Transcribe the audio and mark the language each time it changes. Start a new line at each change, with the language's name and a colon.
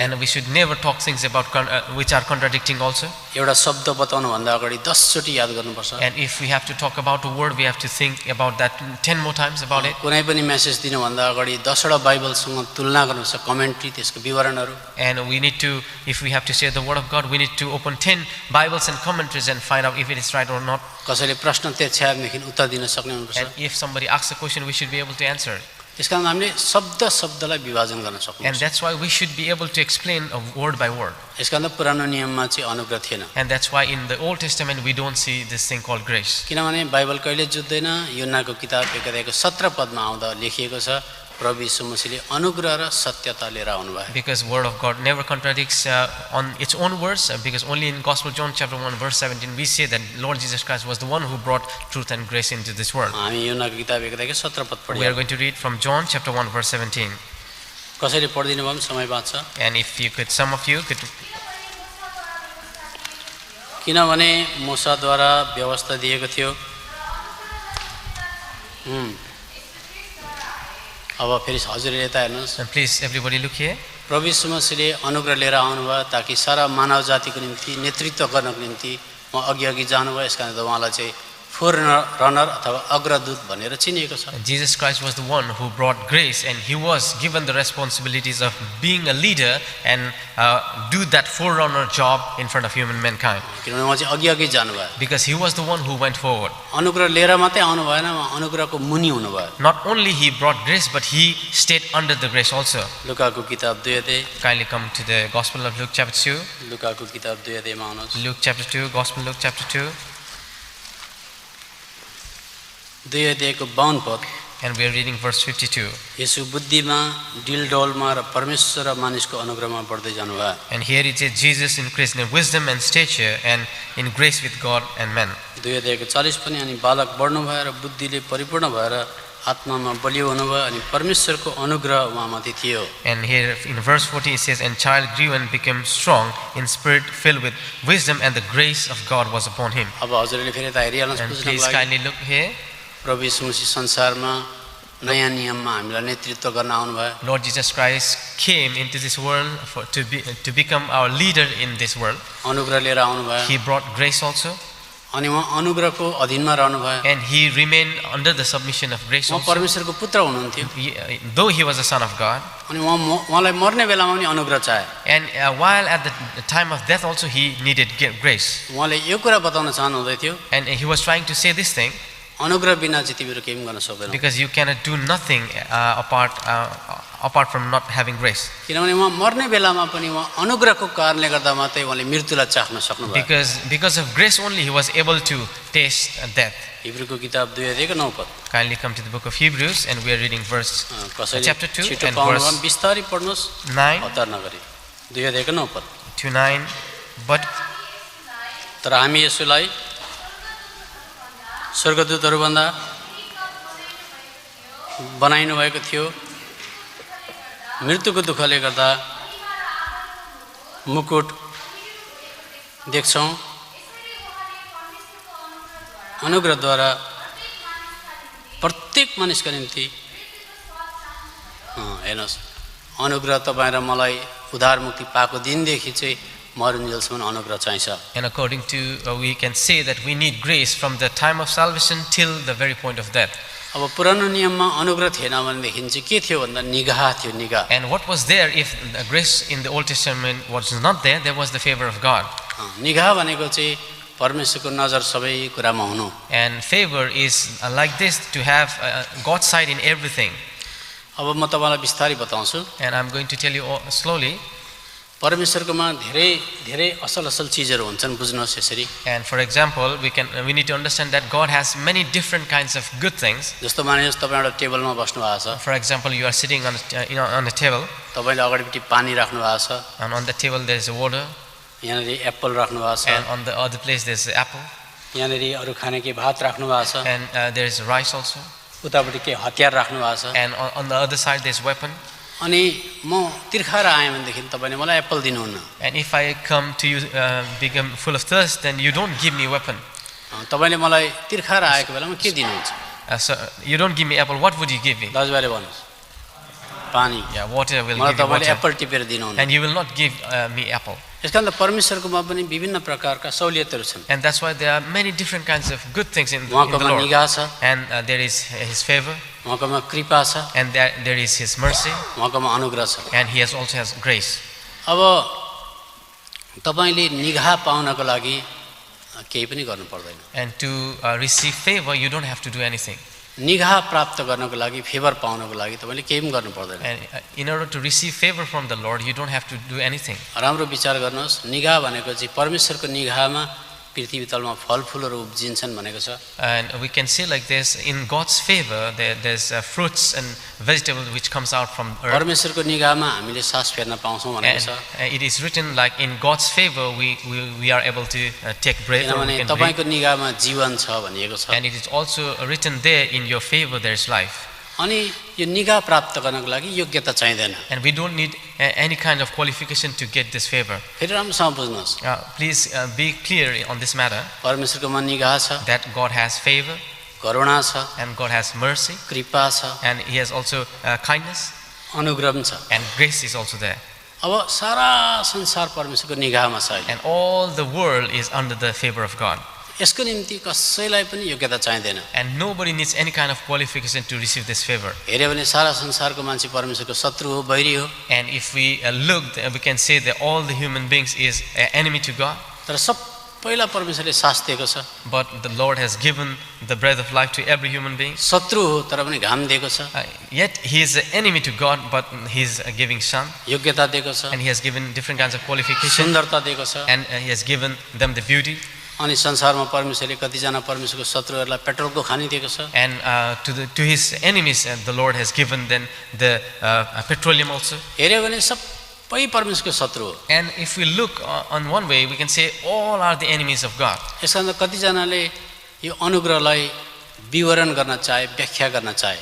English: And we should never talk things about which are contradicting also.
Nepali: एउटा शब्द बताउनु भन्दा अगाडि 10 चोटी याद गर्नुपर्छ
English: And if we have to talk about a word, we have to think about that 10 more times about it.
Nepali: कुनै पनि मेसेज दिनु भन्दा अगाडि 10 वटा बाइबलसँग तुलना गर्नुपर्छ कमेन्ट्री त्यसको विवरणहरु
English: And we need to, if we have to share the word of God, we need to open 10 Bibles and commentaries and find out if it is right or not.
Nepali: कसैले प्रश्न त्यछ्याएदेखि उत्तर दिन सक्ने हुनुपर्छ
English: And if somebody asks a question, we should be able to answer.
Nepali: त्यसकारण हामीले शब्द शब्दलाई विभाजन गर्न सक्छौं
English: And that's why we should be able to explain a word by word.
Nepali: यसकारण पुरानो नियममा चाहिँ अनुग्रह थिएन
English: And that's why in the Old Testament we don't see this thing called grace.
Nepali: किनभने बाइबल कहिले जुत्दैन योनाको किताब 1 अध्यायको 17 पदमा आउँदा लेखिएको छ प्रभु यीशु मसीहले अनुग्रह र सत्यता लिएर आउनुभयो
English: Because word of God never contradicts on its own words, because only in Gospel John chapter 1 verse 17 we say that Lord Jesus Christ was the one who brought truth and grace into this world.
Nepali: हामी योनाको किताब 1 अध्यायको 17 पद
English: We are
Nepali: पढ्यौं
English: going to read from John chapter 1 verse 17.
Nepali: कसैले पढिदिनु भयो भने समय बाँच्छ
English: And if you could, some of you could.
Nepali: किनभने मूसाद्वारा व्यवस्था दिएको थियो अब फेरि हजुरले यता हेर्नुस्
English: And please everybody look here.
Nepali: प्रभु यीशु मसीहले अनुग्रह लिएर आउनुभयो ताकि सारा मानव जातिको निम्ति नेतृत्व गर्नको निम्ति उहाँ अघि जानुभयो यसकारण उहाँलाई चाहिँ फोररनर अथवा अग्रदूत भनेर चिनिएको छ
English: Jesus Christ was the one who brought grace, and he was given the responsibilities of being a leader and do that forerunner job in front of human mankind.
Nepali: किनभने उहाँ चाहिँ अघि जानुभयो
English: Because he was the one who went forward.
Nepali: अनुग्रह लिएर मात्रै आउनु भएन उहाँ अनुग्रहको मुनि हुनुभयो
English: Not only he brought grace, but he stayed under the grace also.
Nepali: लुकाको किताब 2 अध्याय
English: Kindly come to the Gospel of Luke chapter 2.
Nepali: लुकाको किताब 2 अध्यायमा आउनुहोस्
English: Luke chapter 2, Gospel Luke chapter 2.
Nepali: 2 अध्यायको 52 पद
English: And we are reading verse 52.
Nepali: यसो बुद्धिमा डिलडोलमा र परमेश्वर र मानिसको अनुग्रहमा बढ्दै जानुभयो
English: And here it says Jesus increased in wisdom and stature and in grace with God and men.
Nepali: 2 अध्यायको 40 पनि अनि बालक बढ्नु भयो र बुद्धिले परिपूर्ण भएर आत्मामा बलियो हुनुभयो अनि परमेश्वरको अनुग्रह उहाँमाथि थियो
English: And here in verse 40 it says, And child grew and became strong in spirit, filled with wisdom, and the grace of God was upon him.
Nepali: अब हजुरले फेरि त हेरिहाल्नुस्
English: And
Nepali: बुझ्नको
English: please
Nepali: लागि
English: kindly look here.
Nepali: प्रभु यीशु मसीह संसारमा नयाँ नियममा हामीलाई नेतृत्व गर्न आउनुभयो
English: Lord Jesus Christ came into this world to become our leader in this world.
Nepali: अनुग्रह लिएर आउनुभयो
English: He brought grace also,
Nepali: अनि उहाँ अनुग्रहको अधीनमा रहनुभयो
English: and he remained under the submission of grace
Nepali: उहाँ
English: also.
Nepali: परमेश्वरको पुत्र हुनुहुन्थ्यो
English: Though he was a son of God,
Nepali: अनि उहाँलाई मर्ने बेलामा पनि अनुग्रह चाहे
English: and while at the time of death also he needed grace.
Nepali: उहाँले यो कुरा बताउन चाहनुहुँदै थियो
English: And he was trying to say this thing,
Nepali: अनुग्रह बिना चाहिँ तिमीहरू केही पनि गर्न सक्दैनौ
English: because you cannot do nothing apart from not having grace.
Nepali: किनभने उहाँ मर्ने बेलामा पनि उहाँ अनुग्रहको कारणले गर्दा मात्रै उहाँले मृत्युलाई चाख्न सक्नुभयो
English: Because of grace only he was able to taste death.
Nepali: हिब्रूको किताब 2 अध्यायको 9 पद
English: Kindly come to the book of Hebrews, and we are reading verse
Nepali: कसैले
English: chapter 2
Nepali: छिटो
English: and
Nepali: पाउनु
English: verse
Nepali: भयो बिस्तारै पढ्नुस्
English: 9
Nepali: हतार नगरी 2 अध्यायको 9 पद
English: to 9. But
Nepali: तर हामी यसोलाई स्वर्गदूतहरू भन्दा बनाइनु भएको थियो मृत्युको दुःखले गर्दा मुकुट देख्छौं अनुग्रहद्वारा प्रत्येक मानिसका निम्ति हेर्नुस् अनुग्रह तपाईं र मलाई उद्धार मुक्ति पाएको दिनदेखि चाहिँ मरुन्जेलसम्म अनुग्रह चाहिन्छ
English: and according to we can say that we need grace from the time of salvation till the very point of death.
Nepali: अब पुरानो नियममा अनुग्रह थिएन भनेदेखि चाहिँ के थियो भन्दा निगाह थियो निगाह
English: And what was there if the grace in the Old Testament was not there? There was the favor of God.
Nepali: निगाह भनेको चाहिँ परमेश्वरको नजर सबै कुरामा हुनु
English: And favor is like this, to have God's side in everything.
Nepali: अब म तपाईलाई बिस्तारै बताउँछु
English: And I'm going to tell you slowly.
Nepali: परमेश्वरकोमा धेरै धेरै असल असल चीजहरु हुन्छन् बुझ्नुहोस् यसरी
English: And for example, we need to understand that God has many different kinds of good things.
Nepali: जस्तो मानिनुहोस् तपाई एउटा टेबलमा बस्नु भएको छ
English: For example, you are sitting on on a table.
Nepali: तपाईले अगाडिपट्टि पानी राख्नु भएको छ
English: And on the table there is water.
Nepali: यहाँनेरि एप्पल राख्नु भएको छ
English: And on the other place there is apple.
Nepali: यहाँनेरि अरु खाने के भात राख्नु भएको छ
English: And there is rice also.
Nepali: उतापट्टि के हतियार राख्नु भएको छ
English: And on the other side there is weapon.
Nepali: अनि म तिर्खाएर आएँ भनेदेखि तपाईले मलाई एप्पल दिनुहुन्न
English: And if I come to you become full of thirst, then you don't give me weapon.
Nepali: तपाईले मलाई तिर्खाएर आएको बेलामा के दिनुहुन्छ
English: So you don't give me apple, what would you give me?
Nepali: दाजुभाइले भन्नुस् पानी
English: Yeah, water will
Nepali: मलाई
English: give you
Nepali: तपाईले
English: water.
Nepali: Apple टिपेर दिनुहुन्न
English: And you will not give me apple.
Nepali: यसकारण त परमेश्वरकोमा पनि विभिन्न प्रकारका सहुलियतहरू छन्
English: And that's why there are many different kinds of good things in the
Nepali: उहाँकोमा
English: Lord.
Nepali: निगाह छ
English: And there is His favor,
Nepali: उहाँकोमा कृपा छ
English: and there is His mercy,
Nepali: उहाँकोमा अनुग्रह छ
English: and He also has grace.
Nepali: अब तपाईले निगाह पाउनको लागि केही पनि गर्नु पर्दैन
English: And to receive favor, you don't have to do anything.
Nepali: निगाह प्राप्त गर्नको लागि फेभर पाउनको लागि तपाईले केही पनि गर्नु पर्दैन
English: And in order to receive favor from the Lord, you don't have to do anything.
Nepali: राम्रो विचार गर्नुहोस् निगाह भनेको चाहिँ परमेश्वरको निगाहमा पृथ्वी तलमा फलफुलहरू उब्जिन्छन् भनेको छ
English: And we can say like this, in God's favor, there's fruits and vegetables which comes out from earth.
Nepali: परमेश्वरको निगाहमा हामीले सास फेर्न पाउँछौँ भनेको
English: And
Nepali: छ
English: it is written like in God's favor, we are able to take breath, or we can breathe.
Nepali: तपाईँको निगाहमा जीवन छ भनिएको छ
English: And it is also written there, in your favor there is life.
Nepali: अनि यो निगाह प्राप्त गर्नको लागि योग्यता चाहिँदैन
English: And we don't need any kind of qualification to get this favor.
Nepali: फेरि राम्रोसँग बुझ्नुहोस्
English: Please be clear on this matter,
Nepali: परमेश्वरकोमा निगाह छ
English: that God has favor,
Nepali: करुणा छ
English: and God has mercy,
Nepali: कृपा छ
English: and He has also kindness,
Nepali: अनुग्रह पनि छ
English: and grace is also there.
Nepali: अब सारा संसार परमेश्वरको निगाहमा छ अहिले
English: And all the world is under the favor of God.
Nepali: यसको निम्ति कसैलाई पनि योग्यता चाहिँदैन
English: And nobody needs any kind of qualification to receive this favor.
Nepali: हेऱ्यो भने सारा संसारको मान्छे परमेश्वरको शत्रु हो बैरी हो
English: And if we look, we can say that all the human beings is an enemy to God.
Nepali: तर सबैलाई परमेश्वरले सास दिएको छ
English: But the Lord has given the breath of life to every human being.
Nepali: शत्रु हो तर पनि घाम दिएको छ
English: Yet he is an enemy to God, but he is giving sun,
Nepali: योग्यता दिएको छ
English: and he has given different kinds of qualification,
Nepali: सुन्दरता दिएको छ
English: and he has given them the beauty.
Nepali: अनि संसारमा परमेश्वरले कतिजना परमेश्वरको शत्रुहरूलाई पेट्रोलको खानी दिएको छ
English: And to his enemies, the Lord has given them the petroleum also.
Nepali: हेऱ्यो भने सबै परमेश्वरको शत्रु हो
English: And if we look on one way, we can say all are the enemies of God.
Nepali: यसकारण त कतिजनाले यो अनुग्रहलाई विवरण गर्न चाहे व्याख्या गर्न चाहे